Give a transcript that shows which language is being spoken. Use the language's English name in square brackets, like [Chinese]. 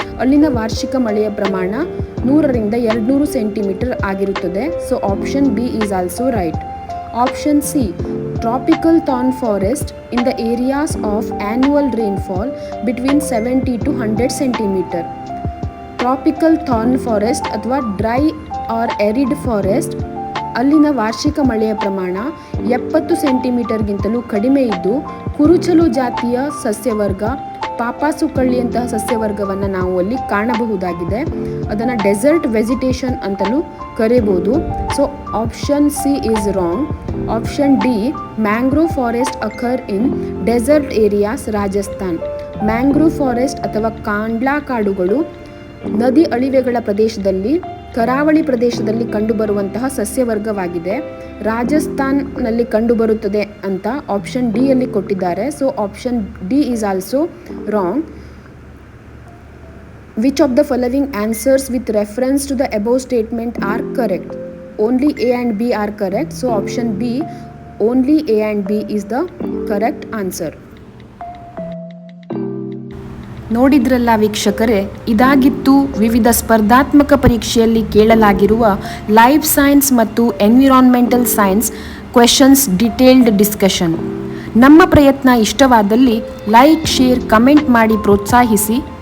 [Kannada] ಅಲ್ಲಿನ ವಾರ್ಷಿಕ ಮಳೆಯ ಪ್ರಮಾಣ 100ರಿಂದ 200 ಸೆಂಟಿಮೀಟರ್ ಆಗಿರುತ್ತದೆ. [English] So option B is also right. Option C, tropical thorn forest in the areas of annual rainfall between 70 to 100 cm. Tropical thorn forest [Kannada] ಅಥವಾ dry R arid forest, ಅಲ್ಲಿನ ವಾರ್ಷಿಕ ಮಳೆಯ ಪ್ರಮಾಣ 70 ಸೆಂಟಿಮೀಟರ್ಗಿಂತಲೂ ಕಡಿಮೆ ಇದ್ದು ಕುರುಚಲು ಜಾತಿಯ ಸಸ್ಯವರ್ಗ, ಪಾಪಾಸು ಕಳ್ಳಿಯಂತಹ ಸಸ್ಯವರ್ಗವನ್ನು ನಾವು ಅಲ್ಲಿ ಕಾಣಬಹುದಾಗಿದೆ. ಅದನ್ನು ಡೆಸರ್ಟ್ ವೆಜಿಟೇಷನ್ ಅಂತಲೂ ಕರೆಯಬಹುದು. [English] So option C is wrong. Option D, mangrove forest occur in desert areas Rajasthan. [Kannada] Mangrove forest ಅಥವಾ ಕಾಂಡ್ಲಾ ಕಾಡುಗಳು ನದಿ ಅಳಿವೆಗಳ ಪ್ರದೇಶದಲ್ಲಿ, ಕರಾವಳಿ ಪ್ರದೇಶದಲ್ಲಿ ಕಂಡುಬರುವಂತಹ ಸಸ್ಯವರ್ಗವಾಗಿದೆ. ರಾಜಸ್ಥಾನ್ನಲ್ಲಿ ಕಂಡುಬರುತ್ತದೆ ಅಂತ ಆಪ್ಷನ್ ಡಿ ಯಲ್ಲಿ ಕೊಟ್ಟಿದ್ದಾರೆ. [English] So option D is also wrong. Which of the following answers with reference to the above statement are correct? Only A and B are correct. So option B, only A and B is the correct answer. [Kannada] ನೋಡಿದ್ರಲ್ಲ ವೀಕ್ಷಕರೇ, ಇದಾಗಿತ್ತು ವಿವಿಧ ಸ್ಪರ್ಧಾತ್ಮಕ ಪರೀಕ್ಷೆಯಲ್ಲಿ ಕೇಳಲಾಗಿರುವ life science ಮತ್ತು environmental science questions detailed discussion. ನಮ್ಮ ಪ್ರಯತ್ನ ಇಷ್ಟವಾದಲ್ಲಿ ಲೈಕ್, ಶೇರ್, ಕಮೆಂಟ್ ಮಾಡಿ ಪ್ರೋತ್ಸಾಹಿಸಿ.